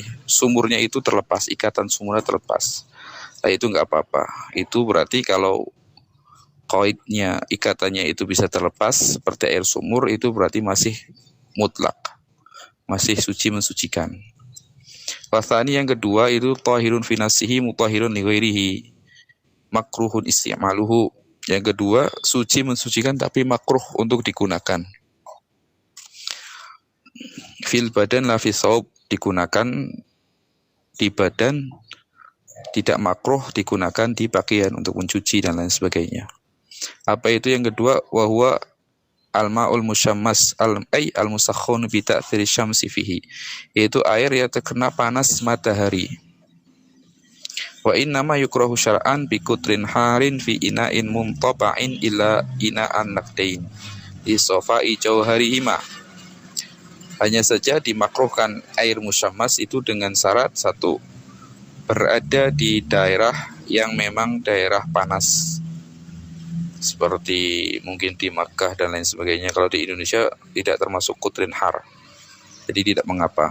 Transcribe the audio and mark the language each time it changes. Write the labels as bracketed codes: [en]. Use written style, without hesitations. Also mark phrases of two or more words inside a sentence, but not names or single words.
[id] Sumurnya itu terlepas, ikatan sumurnya terlepas. Nah itu nggak apa-apa. Itu berarti kalau qaidnya, ikatannya itu bisa terlepas seperti air sumur, itu berarti masih mutlak, masih suci mensucikan. [ar] والثاني [id] yang kedua itu [ar] طاهر في نفسه مطهر لغيره مكروه استعماله. [id] Yang kedua, suci mensucikan tapi makruh untuk digunakan. [ar] في البدن لا في الثوب, [id] digunakan di badan, tidak makruh digunakan di pakaian untuk mencuci dan lain sebagainya. Apa itu yang kedua? [ar] وهو الماء المشمس المسخن بتأثير الشمس فيه, [id] yaitu air yang terkena panas matahari. [ar] وإنما يكره شرعا بقطر حار في إناء منطبع إلا إناء النقدين لصفاء جوهرهما. [id] Hanya saja dimakruhkan air musyammas itu dengan syarat satu, berada di daerah yang memang daerah panas, seperti mungkin di Makkah dan lain sebagainya. Kalau di Indonesia tidak termasuk [ar] قطر حار, [id] jadi tidak mengapa.